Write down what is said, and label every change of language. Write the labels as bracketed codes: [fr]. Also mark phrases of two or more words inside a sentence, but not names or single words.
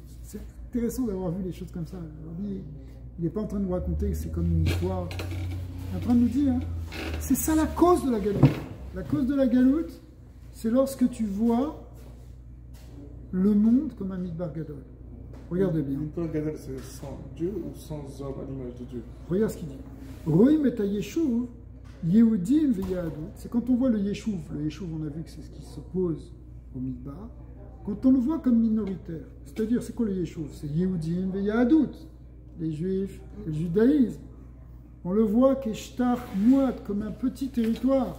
[fr] C'est intéressant d'avoir vu les choses comme ça. Il n'est pas en train de nous raconter que c'est comme une histoire. Il est en train de nous dire, hein, c'est ça la cause de la Galout. La cause de la Galout, c'est lorsque tu vois le monde comme un [he] מדבר גדול. [fr] Regardez bien. [he] מדבר גדול, [fr] c'est sans Dieu ou sans homme à l'image de Dieu? Regarde ce qu'il dit. [he] רואים את ישוב, יהודים ויהדות. [fr] C'est quand on voit le Yeshuv. Le Yeshuv, on a vu que c'est ce qui s'oppose au Midbar. Quand on le voit comme minoritaire, c'est-à-dire, c'est quoi le Yeshuv? C'est [he] יהודים ויהדות, [fr] les Juifs et le judaïsme. On le voit qu'Eshtar Mouad, comme un petit territoire.